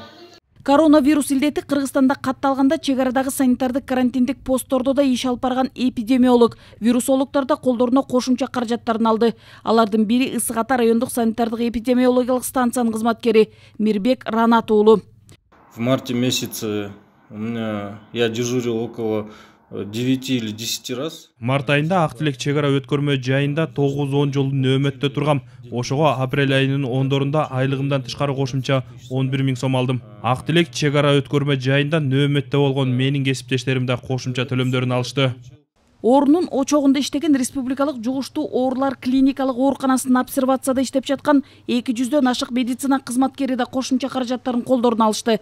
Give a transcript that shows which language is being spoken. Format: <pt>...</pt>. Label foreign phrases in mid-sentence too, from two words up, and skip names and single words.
<ky>Коронавирус илдети Кыргызстанда катталганда чек арадагы санитардык карантиндик посттордо да иш алып барган эпидемиолог, вирусологдор да колдоруна кошумча каражаттарын алды. Алардын бири Ысык Ата райондук санитардык эпидемиологиялык станциянын кызматкери Мирбек Ранат уулу.</ky> <ru>В марте месяце я дежурил около 9 или 10 раз.</ru> <ky>Март айында Актилек чек ара өткөрмө жайында 9-10 жолу нөөмөттө тургам. Ошого апрель айынын 10-дорунда айлыгымдан тышкары кошумча 11 000 сом алдым. Актилек чек ара өткөрмө жайында нөөмөттө болгон менин кесиптештерим да кошумча төлөмдөрүн алышты. Оорунун очогунда иштеген республикалык жугуштуу оорулар клиникалык ооруканасынын обсервацияда иштеп жаткан 200дөн ашык медицина кызматкери да кошумча каражаттарын колдоруна алышты.</ky>